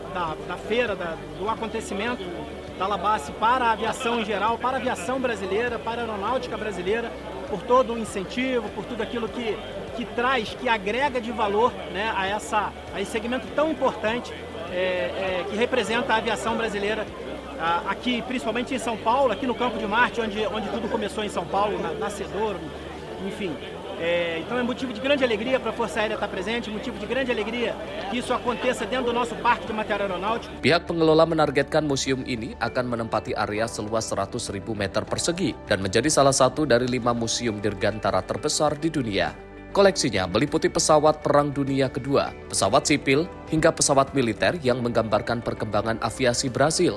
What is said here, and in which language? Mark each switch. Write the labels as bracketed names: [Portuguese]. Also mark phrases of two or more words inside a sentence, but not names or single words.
[Portuguese] da feira, do acontecimento da Labace para a aviação em geral, para a aviação brasileira, para a aeronáutica brasileira, por todo o incentivo, por tudo aquilo que traz, que agrega de valor, né, a esse segmento tão importante que representa a aviação brasileira aqui, principalmente em São Paulo, aqui no Campo de Marte, onde tudo começou em São Paulo, nascedouro, enfim. Então é motivo de grande alegria para a Força Aérea estar presente, motivo de grande alegria que isso aconteça dentro do nosso Parque de Material Aeronáutico. [Indonesian] Pihak pengelola menargetkan museum ini akan menempati area seluas 100.000 meter persegi dan menjadi salah satu dari 5 museum dirgantara terbesar di dunia. Koleksinya meliputi pesawat Perang Dunia Kedua, pesawat sipil, hingga pesawat militer yang menggambarkan perkembangan aviasi Brasil.